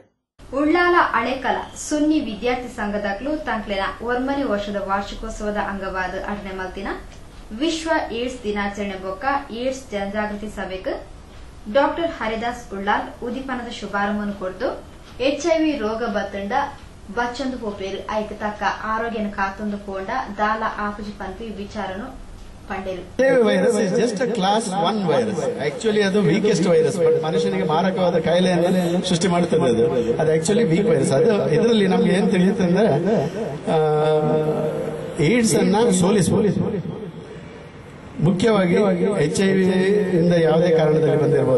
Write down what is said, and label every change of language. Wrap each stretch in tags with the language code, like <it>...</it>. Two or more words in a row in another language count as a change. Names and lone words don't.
<tcy>ಉಳ್ಳಾಲ ಅಳೆಕಲ ಸುನ್ನಿ ವಿದ್ಯಾರ್ಥಿ ಸಂಘದಕ್ಲು ತಂಕ್ಲೆನ 1ನೇ ವರ್ಷದ ವಾರ್ಷಿಕೋತ್ಸವದ ಅಂಗವಾದ ಅಟನೆ ಮಲ್ತಿನ ವಿಶ್ವ ಏಡ್ಸ್ ದಿನಾಚರಣೆ ಬೊಕ್ಕ ಏಡ್ಸ್ ಜನಜಾಗೃತಿ ಸಭೆಗೆ ಡಾಕ್ಟರ್ ಹರಿದಾಸ್ ಉಳ್ಳಾಲ್ ಉದಿಪನದ ಶುಭಾರಂಭವನ್ನು ಕೊಡ್ತು HIV ರೋಗ ಬತ್ತಂಡ ಬಚ್ಚೊಂದು ಪೋಪೇರು ಐಕ ತಕ್ಕ ಆರೋಗ್ಯನ ಕಾತೊಂದು ಪೋಂಡ ದಾಲ ಆಪುಜಿ ಪಂಪಿ ವಿಚಾರನು ಪಂಡೇರು.</tcy> <en>virus is just class 1 virus.</en> <kn>ಆಕ್ಚುಲಿ ಅದು</kn> <en>weakest virus,</en> <kn>ಬಟ್ ಮನುಷ್ಯನಿಗೆ ಮಾರಕವಾದ ಕಾಯಿಲೆಯನ್ನು ಸೃಷ್ಟಿ ಮಾಡುತ್ತದೆ. ಅದು ಆಕ್ಚುಲಿ</kn> <en>weak virus.</en> <kn>ಅದು ಇದರಲ್ಲಿ ನಮ್ಗೆ ಏನ್ ತಿಳಿಯುತ್ತೆ ಅಂದ್ರೆ ಏಡ್ಸ್ ಅನ್ನ ಸೋಲಿಸಬಹುದು. ಮುಖ್ಯವಾಗಿ HIV ಇಂದ ಯಾವುದೇ ಕಾರಣದಲ್ಲಿ ಬಂದಿರಬಹುದು.</kn>